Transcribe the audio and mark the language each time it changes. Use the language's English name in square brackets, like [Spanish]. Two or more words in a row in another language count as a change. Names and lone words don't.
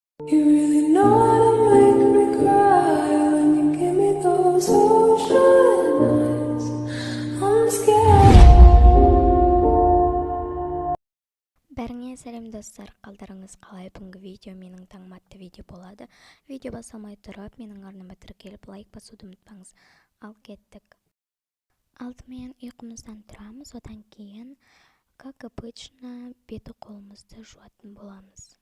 [English] You really know how to make me cry when you give me those ocean eyes. I'm scared. [Kazakh] Бәріңе сәлем достар, қалдарыңыз қалай? Бүгінгі видео менің таңматты видео болады. Видео басылмай тұрып, менің арныма тіркеліп лайк басуды ұмытпаңыз. Ал кеттік. Алдымен ұйқымыздан тұрамыз, одан кейін, [Russian] как обычно, [Kazakh] беті қолымызды жуатын боламыз.